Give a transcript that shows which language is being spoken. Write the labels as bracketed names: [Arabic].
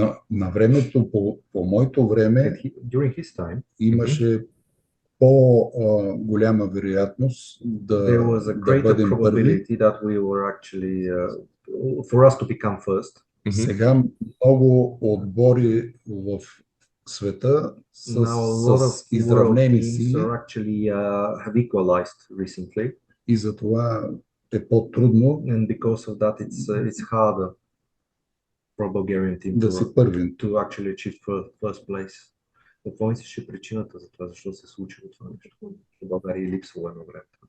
[Bulgarian] На времето, по моето време, [English] during his time, [Bulgarian] имаше по-голяма вероятност да бъдем първи. [English] That we were actually for us to become first. [Bulgarian] Сега много отбори в света с изравнени сили [English] have equalized recently. [Bulgarian] И затова е по-трудно. [English] And because of that it's harder for Bulgarian team to actually achieve first place. [Bulgarian] Какво мислиш причината за това? Защо се случи това нещо? В България липсвало едно време.